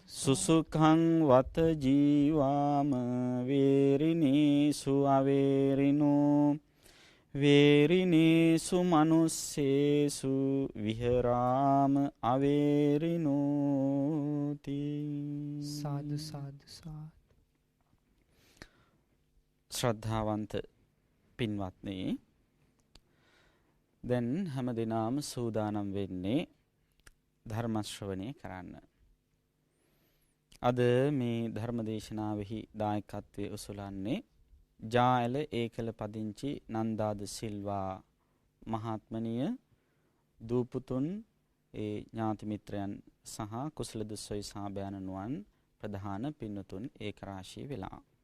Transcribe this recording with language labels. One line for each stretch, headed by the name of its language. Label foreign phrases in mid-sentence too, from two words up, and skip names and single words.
Pali: සුසුඛං වත ජීවාම වේරිනේසු අවේරිනෝ වේරිනේසු මනුස්සේසු විහරාම අවේරිනෝති. සාදු සාදු සාදු.
Sinhala: ශ්‍රද්ධාවන්ත පින්වත්නි, දැන් හැම දිනම සූදානම් වෙන්නේ ධර්ම ශ්‍රවණය කරන්න. අද මේ ධර්ම දේශනාවෙහි දායකත්වයේ උසුලන්නේ ජාඇල ඒකල පදිංචි නන්දාද සිල්වා මහත්මනිය, දූපුතුන්, ඒ ඥාති මිත්‍රයන් සහ කුසල දුස්සොයි සාබෑනනුවන් ප්‍රධාන පින්නතුන් ඒක රාශී වෙලා.